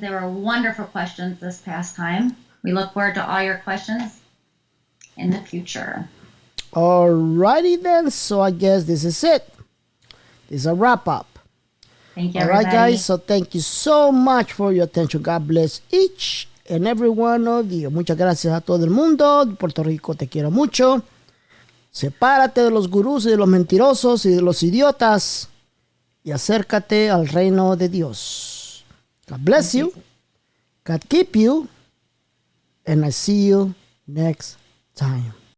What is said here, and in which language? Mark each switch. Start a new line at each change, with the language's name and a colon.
English: They were wonderful questions this past time. We look forward to all your questions in the future. Alrighty then. So I guess this is it. This is a wrap up. Thank you, all everybody. right, guys. So thank you so much for your attention. God bless each and every one of you.
Spanish: Muchas gracias a todo el mundo. Puerto Rico, te quiero mucho. Sepárate de los gurús y de los mentirosos y de los idiotas y acércate al reino de Dios.
English: God bless you. God keep you. And I see you next time.